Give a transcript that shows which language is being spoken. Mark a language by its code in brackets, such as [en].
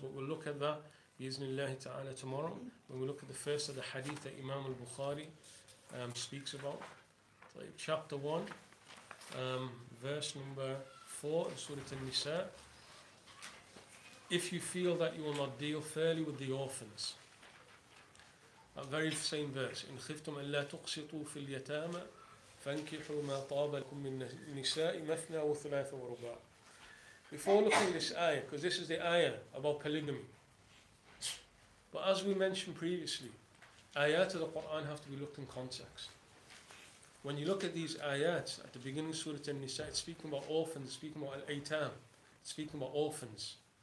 [en] But we'll look at that, bi'iznillahi ta'ala, tomorrow, when we look at the first of the hadith that Imam Al-Bukhari speaks about. So chapter 1, verse number 4 in Surah An-Nisa. If you feel that you will not deal fairly with the orphans. That very same verse. [ar] إن خفتم ألا تقسطوا في اليتامى فانكحوا ما طاب لكم من النساء مثنى وثلاث ورباع. [en] Before looking at this ayah, because this is the ayah about polygamy. But as we mentioned previously, ayat of the Quran have to be looked in context. When you look at these ayats at the beginning of Surah An-Nisa, it's speaking about orphans, it's speaking about al-aytam, it's speaking about orphans.